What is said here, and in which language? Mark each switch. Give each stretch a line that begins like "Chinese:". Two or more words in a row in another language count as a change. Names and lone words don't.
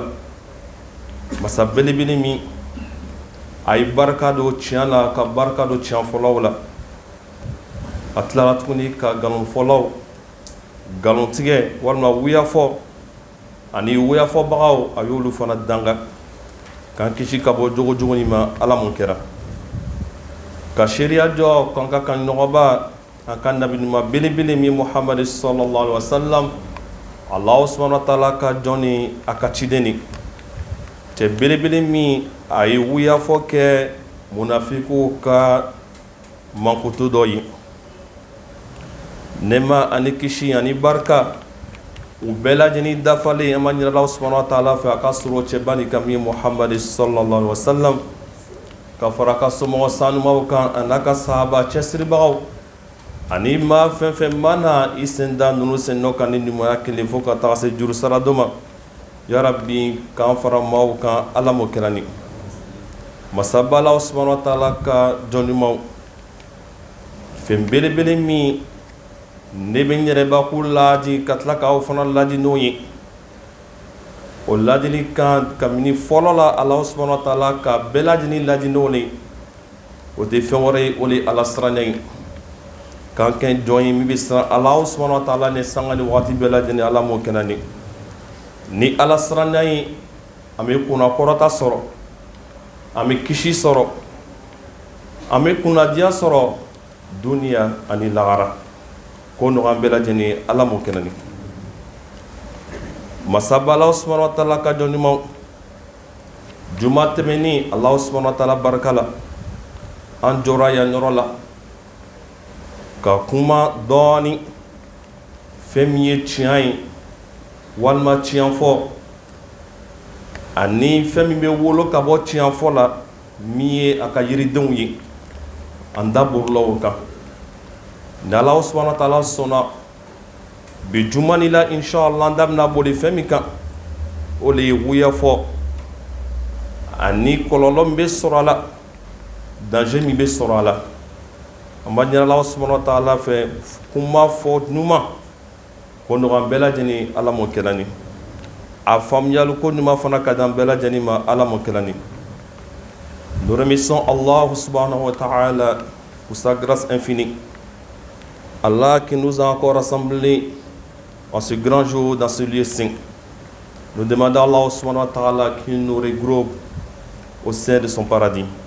Bambara: Masa belebele min a ye barika don tiɲɛ la ka barika don tiɲɛ fɔlaw la, a tilara tuguni ka nkalon fɔlaw, nkalontigɛ walima wuyafɔ ani wuyafɔbagaw a y'olu fana danga k'an kisi ka bɔ jogo jugu nin ma. Ala mun kɛra ka sariya jɔ k'an ka kan ɲɔgɔnba an ka nabi ɲuman belebele min Muhamadu
Arabic: صلى الله عليه وسلم, الله سبحانه وتعالى
Bambara: ka jɔn ni a ka ciden ni cɛ belebele min a ye wuyafɔ kɛ munafiku ka mankutu dɔ ye. Nɛɛma ani kisi ani barika u bɛɛ lajɛlen dafalen, an ma ɲini
Arabic: الله سبحانه وتعالى
Bambara: fɛ a ka sɔrɔ cɛba ni kan min Muhamadu
Arabic: صلى الله عليه وسلم,
Bambara: ka fara ka somɔgɔ sanumaw kan a n'a ka sahaba cɛsiribagaw ani maa fɛn fɛn mana i sen da ninnu sen nɔ kan ni ɲumanya kelen fo ka taga se juru sara dɔ ma. Yarabi k'an fara maaw kan Ala mo kɛra ni masaba
Arabic: الله سبحانه وتعالى
Bambara: ka jɔn ɲumanw. Fɛn belebele min ne bɛ n yɛrɛbakun laadi ka tila k'aw fana laadi n'o ye, o ladili kan kabini fɔlɔ la
Arabic: الله سبحانه وتعالى
Bambara: ka bɛɛ lajɛlen ladi n'o le, o tɛ fɛn wɛrɛ ye, o le Ala siranya ye. K'an kɛ jɔn ye min bɛ siran
Arabic: الله سبحانه وتعالى
Bambara: ni sanga ni waati bɛɛ lajɛlen Ala m'o kɛnɛ ni. Ni Ala siranya ye, an bɛ kunna kɔrɔta sɔrɔ, an bɛ kisi sɔrɔ, an bɛ kunnadiya sɔrɔ duniya ani lahara. Ko nɔgɔya bɛɛ lajɛlen Ala m'o kɛnɛ ni. Masaba
Arabic: الله سبحانه وتعالى
Bambara: ka jɔn ɲumanw, juma tɛmɛni
Arabic: الله سبحانه وتعالى
Bambara: barika la, an jɔra yan yɔrɔ la ka kuma dɔɔni fɛn min ye tiɲɛ ye walima tiɲɛfɔ ani fɛn min bɛ wolo ka bɔ tiɲɛfɔ la min ye a ka yiridenw ye, an da borila o kan. Ni
Arabic: الله سبحانه وتعالى
Bambara: sɔnna bi juma ni la inshallah an da bɛna boli fɛn min kan, o le ye wuyafɔ ani kɔlɔlɔ min bɛ sɔrɔ a la, danger min bɛ sɔrɔ a la. An b'a ɲini
Arabic: الله سبحانه وتعالى
Bambara: fɛ kuma fɔ ɲuman ko nɔgɔya bɛɛ lajɛlen Ala m'o kɛra ni. a faamuyali ko ɲuman fana ka dan bɛɛ lajɛlen ma ala mo kɛla ni.
French: Nous remercions
Arabic: الله سبحانه وتعالى
French: pour sa grâce infinie. Allah qui nous a encore rassemblés en ce grand jour dans ce lieu saint. Nous demandons à
Arabic: الله سبحانه وتعالى
French: qu'il nous regroupe au sein de son paradis.